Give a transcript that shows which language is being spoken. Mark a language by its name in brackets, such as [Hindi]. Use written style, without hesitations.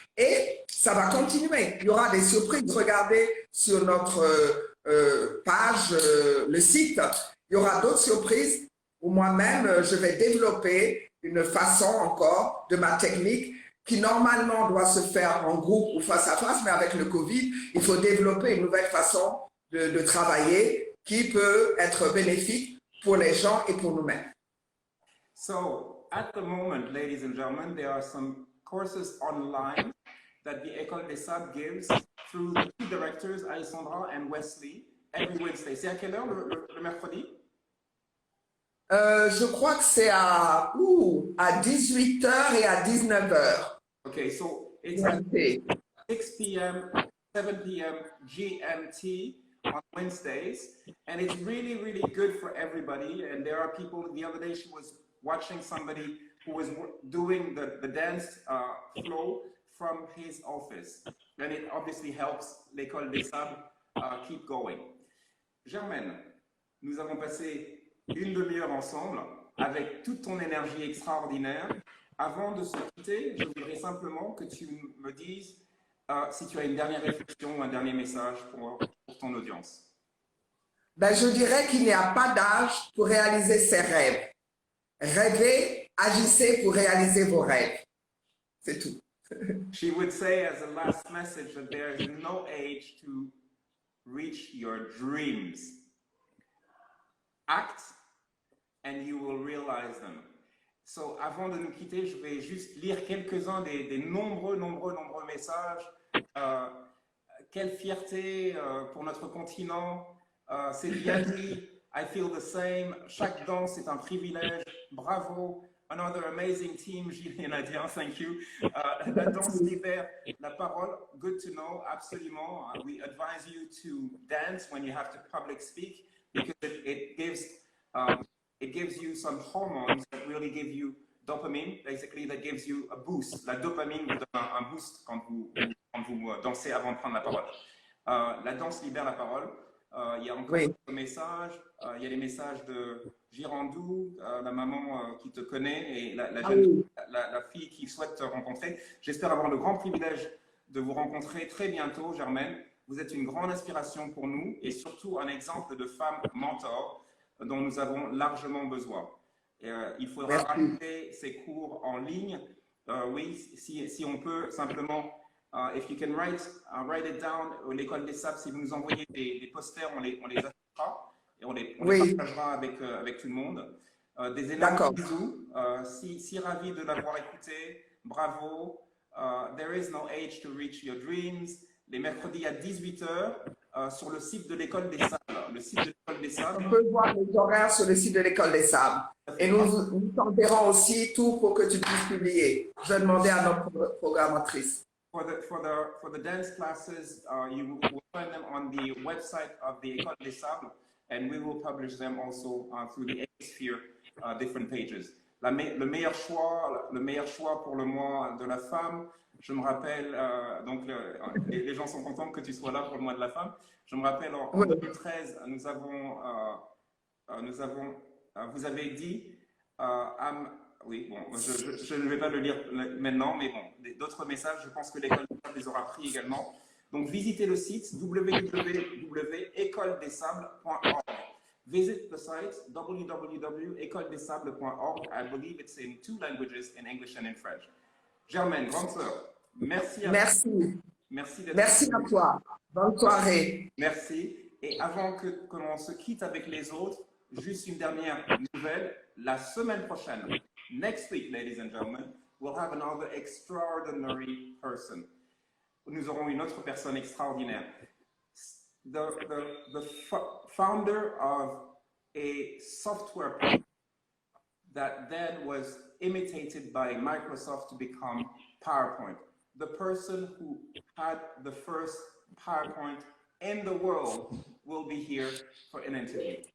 [French] Et ça va continuer. Il y aura des surprises. Regardez sur notre page, le site, il y aura d'autres surprises où moi-même, je vais développer une façon encore de ma technique qui normalement doit se faire en groupe ou face à face, mais avec le Covid, il faut développer une nouvelle façon de travailler qui peut être bénéfique pour les gens et pour nous-mêmes. [English] So, at the moment, ladies and gentlemen, there are some courses online that the École des Sables gives through the two directors, Alessandra and Wesley, every Wednesday. [French] C'est à quelle heure le mercredi? Je crois que c'est à 18h et à 19h. [English] Okay, so it's at 6 p.m., 7 p.m. GMT on Wednesdays, and it's really, really good for everybody. And there are people, the other day she was watching somebody who was doing the dance flow from his office. And it obviously helps l'École des Sables keep going. [French] Germaine, nous avons passé une demi-heure ensemble avec toute ton énergie extraordinaire. Avant de se quitter, je voudrais simplement que tu me dises si tu as une dernière réflexion ou un dernier message pour ton audience. Ben, je dirais qu'il n'y a pas d'âge pour réaliser ses rêves. Rêvez, agissez pour réaliser vos rêves. C'est tout. [English] She would say as a last message that there is no age to reach your dreams. Act and you will realize them. [French] So, avant de nous quitter, je vais juste lire quelques-uns des nombreux messages. Quelle fierté pour notre continent. C'est bien dit. [English] I feel the same. [French] Chaque danse est un privilège. [English] Bravo. Another amazing team, Gilles et Nadia, thank you. [French] La danse libère la parole. [English] Good to know, [French] absolument. [English] We advise you to dance when you have to public speak because it gives you some hormones that really give you dopamine, basically, that gives you a boost. [French] La dopamine vous donne un boost quand vous dansez avant de prendre la parole. La danse libère la parole. Il y a encore d'autres messages. Il y a les messages de Girandou, la maman qui te connaît et la fille qui souhaite te rencontrer. J'espère avoir le grand privilège de vous rencontrer très bientôt, Germaine. Vous êtes une grande inspiration pour nous et surtout un exemple de femme mentor dont nous avons largement besoin. Il faudra rajouter ces cours en ligne. Oui, si on peut simplement, [English] if you can write it down, [French] l'École des Sables, si vous nous envoyez des posters, on les affichera et on les partagera avec tout le monde. Des énormes bisous. Si ravi de l'avoir écouté, bravo. [English] There is no age to reach your dreams. [French] Les mercredis à 18h sur le site de l'École des Sables. Le site de l'École des Sables. On peut voir les horaires sur le site de l'École des Sables. Et nous t'enverrons aussi tout pour que tu puisses publier. Je vais demander à notre programmatrice. [English] For the dance classes, you will find them on the website of the École des Sables, and we will publish them also through the Sphere different pages. [French] Le meilleur choix pour le mois de la femme. Je me rappelle, donc les gens sont contents que tu sois là pour le mois de la femme. Je me rappelle en 2013, vous avez dit, oui, bon, je ne vais pas le lire maintenant, mais bon, d'autres messages, je pense que l'École des Sables les aura pris également. Donc, visitez le site www.écoledessables.org. [English] Visit the site www.écoledessables.org. I believe it's in 2 languages, in English and in French. [French] Germaine, grande sœur, merci à toi. Merci à toi. Bonne soirée. Merci. Et avant que l'on se quitte avec les autres, juste une dernière nouvelle. La semaine prochaine, [English] next week, ladies and gentlemen, we'll have another extraordinary person. [French] Nous aurons une autre personne extraordinaire. [English] The founder of a software that then was imitated by Microsoft to become PowerPoint. The person who had the first PowerPoint in the world will be here for an interview.